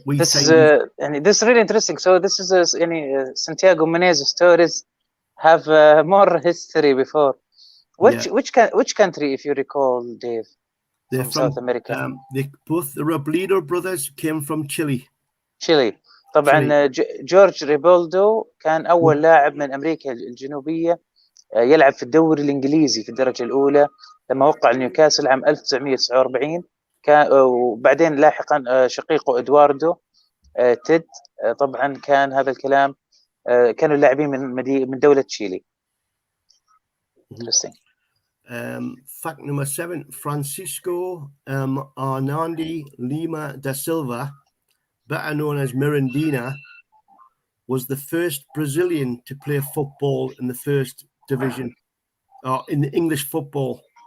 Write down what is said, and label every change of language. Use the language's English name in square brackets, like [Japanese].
[English] this is really interesting. So this is Santiago Menezes stories have more history before. Which country, if you recall, Dave? They're from South America. Both the Robledo brothers came from Chile. [Arabic] طبعا جورج ريبولدو كان أول لاعب من أمريكا الجنوبية يلعب في الدوري الإنجليزي في الدرجة الأولى لما وقع نيوكاسل عام 1949. وبعدين لاحقا شقيقه إدواردو تيد طبعا كان هذا الكلام كانوا لاعبين من دولة تشيلي. [English] Interesting. Fact number 7, Francisco Hernandi Lima da Silva, better known as Mirandina, was the first Brazilian to play football in the first division, or in the English football.